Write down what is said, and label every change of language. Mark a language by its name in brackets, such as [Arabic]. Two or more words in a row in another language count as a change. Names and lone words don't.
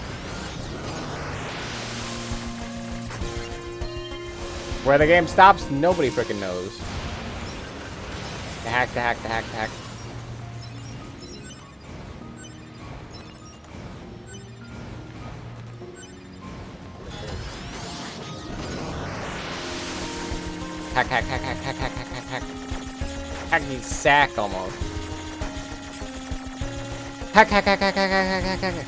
[English] Where the game stops, nobody freaking knows. To hack to hack to hack to hack. Hack, hack, hack, hack, hack, hack, hack, hack, hack. Hacky sack almost. Hack, hack, hack, hack, hack, hack, hack, hack, hack.